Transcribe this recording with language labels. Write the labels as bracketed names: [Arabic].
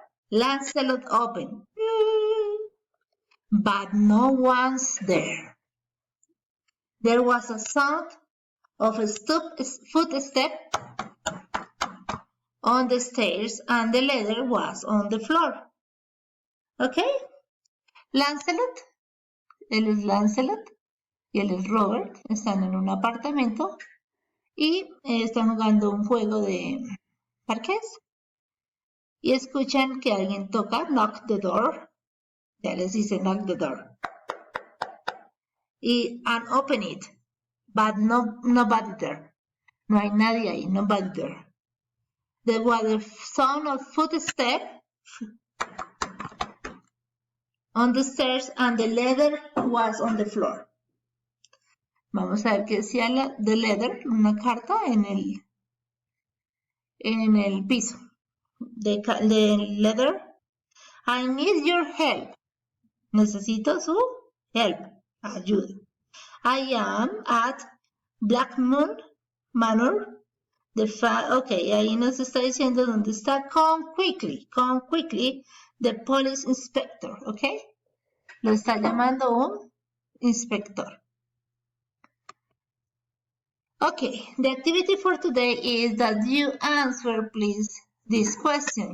[English] Lancelot opened, but no one's there. There was a sound of a footstep on the stairs, and the letter was on the floor. [Spanish] Okay, Lancelot, él es Lancelot y él es Robert, están en un apartamento y están jugando un juego de parqués y escuchan que alguien toca, [English] knock the door, [Spanish] ya les dice [English] knock the door, and open it, but nobody there, [Spanish] no hay nadie ahí, [English] nobody there. There was the sound of footsteps on the stairs and the letter was on the floor. [Spanish] Vamos a ver qué decía [English] the letter, [Spanish] una carta en el piso. [English] The letter, I need your help. [Spanish] Necesito su help, ayuda. [English] I am at Black Moon Manor. [Spanish] Okay, ahí nos está diciendo dónde está. [English] Come quickly, the police inspector, okay? [Spanish] Lo está llamando un inspector. [English] Okay, the activity for today is that you answer, please, this question.